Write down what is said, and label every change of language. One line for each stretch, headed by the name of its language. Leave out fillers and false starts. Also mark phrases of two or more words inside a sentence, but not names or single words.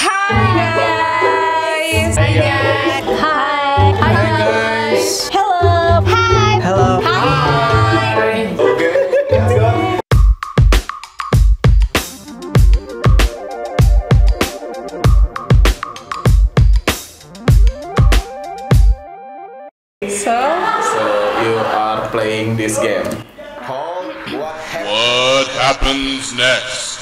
English: guys. Hi guys. Hi. Hi guys. Hello. Hi. Hello. Hi. Okay, let's go. So you are playing this game. Called What Happens Next?